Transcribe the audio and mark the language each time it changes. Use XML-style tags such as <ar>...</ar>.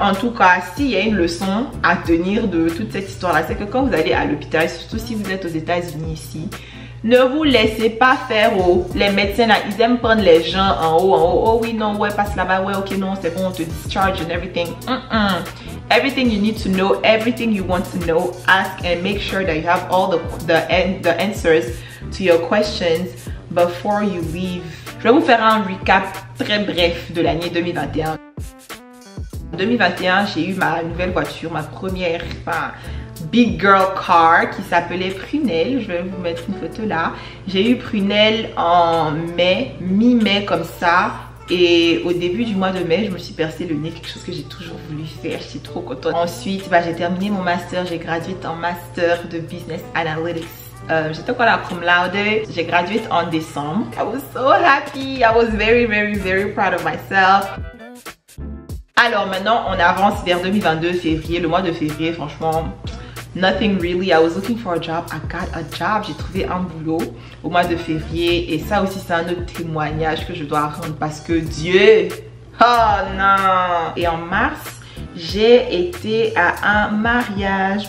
<fr>En tout cas, s'il y a une leçon à tenir de toute cette histoire là, c'est que quand vous allez à l'hôpital, surtout si vous êtes aux États-Unis ici, ne vous laissez pas faire les médecins là, ils aiment prendre les gens en haut, oh oui non, ouais passe là-bas, ouais ok non c'est bon, on te</fr> <en>discharge and everything. Everything you need to know, everything you want to know, ask and make sure that you have all the answers to your questions before you leave.</en> <fr>Je vais vous faire un recap très bref de l'année 2021. En 2021, j'ai eu ma nouvelle voiture, ma première</fr> <en>big girl car</en> <fr>qui s'appelait Prunelle. Je vais vous mettre une photo là. J'ai eu Prunelle en mai, mi-mai comme ça. Et au début du mois de mai, je me suis percé le nez, quelque chose que j'ai toujours voulu faire. J'étais trop contente. Ensuite, j'ai terminé mon master. J'ai gradué en master de business analytics. J'étais encore là cum laude. J'ai gradué en décembre.</fr> <en>I was so happy. I was very, very, very proud of myself.</en> <fr>Alors maintenant, on avance vers 2022, février. Le mois de février, franchement,</fr> <en>nothing really. I was looking for a job.</en> <fr>I got a job. J'ai trouvé un boulot au mois de février. Et ça aussi, c'est un autre témoignage que je dois rendre parce que Dieu... Oh non! Et en mars, j'ai été à un mariage.</fr>